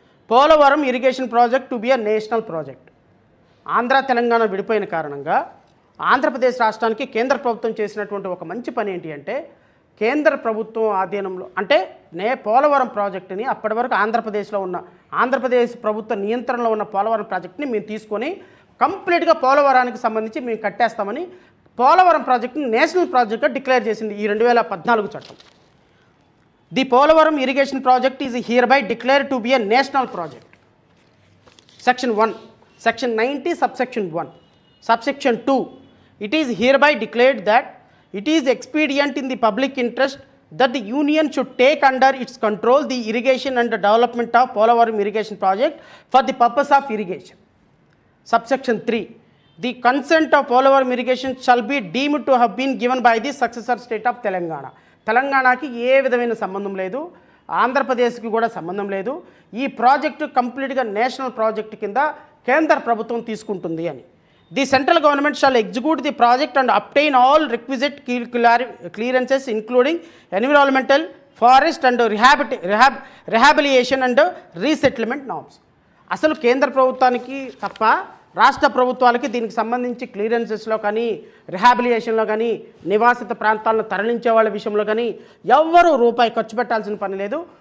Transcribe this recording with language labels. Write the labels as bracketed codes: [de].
[en] Polavaram irrigation project to be a national project. [te] Andhra Telangana విడిపోయిన కారణంగా ఆంధ్రప్రదేశ్ రాష్ట్రానికి కేంద్ర ప్రభుత్వం చేసినటువంటి ఒక మంచి పని ఏంటి అంటే కేంద్ర ప్రభుత్వం ఆధీనంలో అంటే పోలవరం ప్రాజెక్టుని అప్పటి వరకు ఆంధ్రప్రదేశ్లో ఉన్న ఆంధ్రప్రదేశ్ ప్రభుత్వ నియంత్రణలో ఉన్న పోలవరం ప్రాజెక్టుని మేము తీసుకొని కంప్లీట్గా పోలవరానికి సంబంధించి మేము కట్టేస్తామని పోలవరం ప్రాజెక్టుని నేషనల్ ప్రాజెక్ట్గా డిక్లేర్ చేసింది ఈ 2014 చట్టం. [en] The Polavaram irrigation project is hereby declare to be a national project. Section 1, section 90, subsection 1, subsection 2, it is hereby declared that it is expedient in the public interest that the union should take under its control the irrigation and the development of Polavaram irrigation project for the purpose of irrigation. Subsection 3, the consent of Polavaram irrigation shall be deemed to have been given by the successor state of Telangana. [te] తెలంగాణకి ఏ విధమైన సంబంధం లేదు, ఆంధ్రప్రదేశ్కి కూడా సంబంధం లేదు. ఈ project కంప్లీట్గా నేషనల్ ప్రాజెక్టు కింద కేంద్ర ప్రభుత్వం తీసుకుంటుంది అని. [en] The central government shall execute the project and obtain all requisite clearances including environmental, forest and rehabilitation and resettlement norms. [te] అసలు కేంద్ర ప్రభుత్వానికి తప్ప రాష్ట్ర ప్రభుత్వాలకి దీనికి సంబంధించి క్లియరెన్సెస్లో కానీ, రిహాబిలియేషన్లో కానీ, నివాసిత ప్రాంతాలను తరలించే వాళ్ళ విషయంలో కానీ ఎవ్వరూ రూపాయి ఖర్చు పెట్టాల్సిన పని లేదు.